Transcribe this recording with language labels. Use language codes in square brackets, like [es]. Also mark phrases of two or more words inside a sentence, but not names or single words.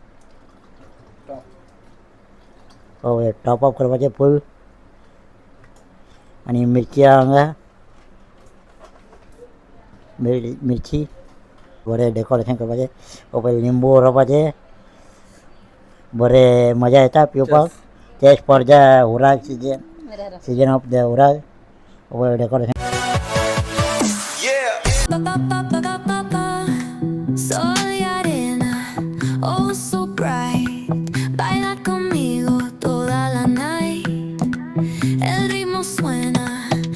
[kok] पळय [en] top up [kok] करपाचें फूल आनी मिरची आहा हांगा मिरची बरें डेकोरेशन करपाचें. पळय लिंबू रोवपाचें बरें मजा येता पिवपाक. [en] taste for the urak season of the urak. [kok] पळय डेकोरेशन. [es] Sol y arena, [en] oh so bright. [es] Baila conmigo toda la night. El ritmo suena